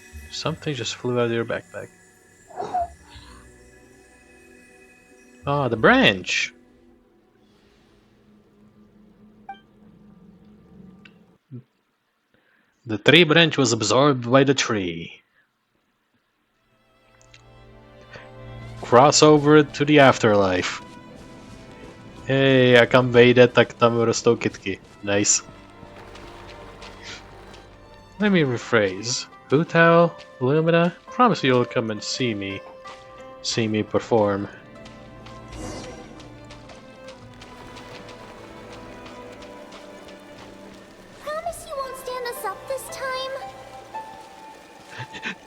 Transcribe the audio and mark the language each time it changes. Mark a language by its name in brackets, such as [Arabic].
[English] Something just flew out of your backpack. Ah, the branch! The tree branch was absorbed by the tree. Cross over to the afterlife. [Czech] Hej, a kam vejde, tak tam rostou kytky. [English] Nice. Let me rephrase. Hu Tao, Lumine, promise you'll come and see me perform. Promise you won't stand us up this time?